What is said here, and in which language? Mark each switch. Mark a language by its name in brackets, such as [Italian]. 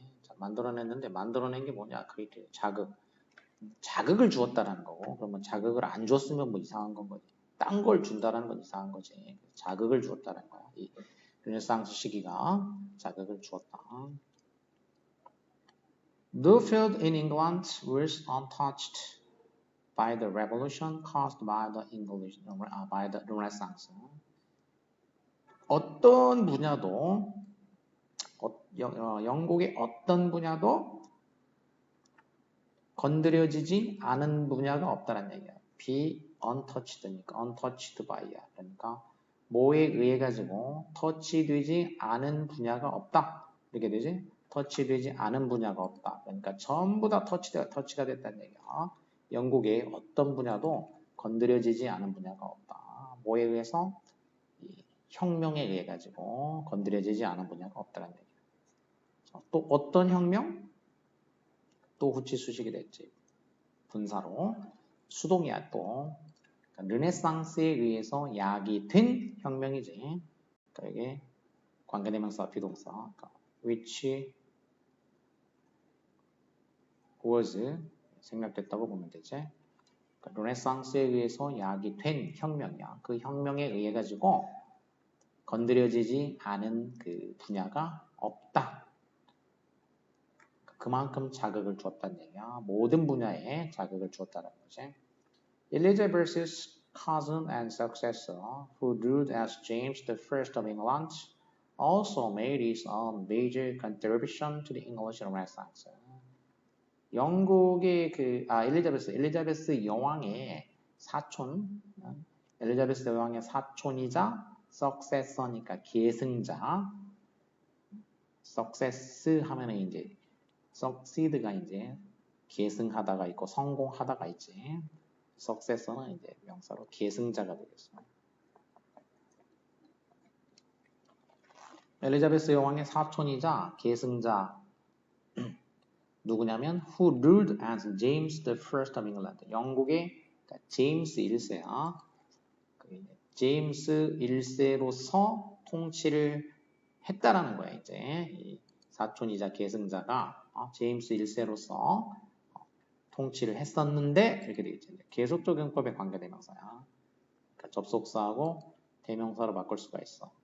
[Korean] 자, 만들어냈는데 만들어낸 게 뭐냐? 그게 자극을 주었다라는 거고. 그러면 자극을 안 줬으면 뭐 이상한 건 거지. 딴 걸 준다라는 건 이상한 거지. 자극을 주었다는 거야. 이 르네상스 시기가 자극을 주었다. [English] The field in England was untouched by the revolution caused by the Renaissance. [Korean] 어떤 분야도 영국의 어떤 분야도 건드려지지 않은 분야가 없다는 얘기야. [English] Be untouched [Korean] 니까 [English] untouched by [Korean] 야. 그러니까 뭐에 의해 가지고 터치되지 않은 분야가 없다. 이렇게 되지? 터치되지 않은 분야가 없다. 그러니까 전부 다 터치가 됐다는 얘기야. 영국의 어떤 분야도 건드려지지 않은 분야가 없다. 뭐에 의해서? 혁명에 의해 가지고 건드려지지 않은 분야가 없다는 얘기야. 또 어떤 혁명? 또 후치수식이 됐지. 분사로. 수동이야 또. 그러니까 르네상스에 의해서 야기된 혁명이지. 그러니까 이게 관계대명사, 비동사. 그러니까 [English] which was [Korean] 생략됐다고 보면 되지. 그러니까 르네상스에 의해서 야기된 혁명이야. 그 혁명에 의해 가지고 건드려지지 않은 그 분야가 없다. 그만큼 자극을 주었다는 얘기야. 모든 분야에 자극을 주었다는 거지. [English] Elizabeth's cousin and successor, who ruled as James I of England, also made his own major contribution to the English Renaissance. [Korean] 영국의 엘리자베스 여왕의 사촌, 엘리자베스 여왕의 사촌이자 successor니까 계승자, success 하면은 이제 succeed가 이제 계승하다가 있고 성공하다가 있지. successor는 이제 명사로 계승자가 되겠어. 엘리자베스 여왕의 사촌이자 계승자 누구냐면 [English] who ruled as James I of England. [Korean] 영국의 제임스 1세야. 제임스 1세로서 통치를 했다라는 거야. 이제 이 사촌이자 계승자가 제임스 1세로서 통치를 했었는데 이렇게 되겠지. 계속적용법의 관계대명사야. 그러니까 접속사하고 대명사로 바꿀 수가 있어.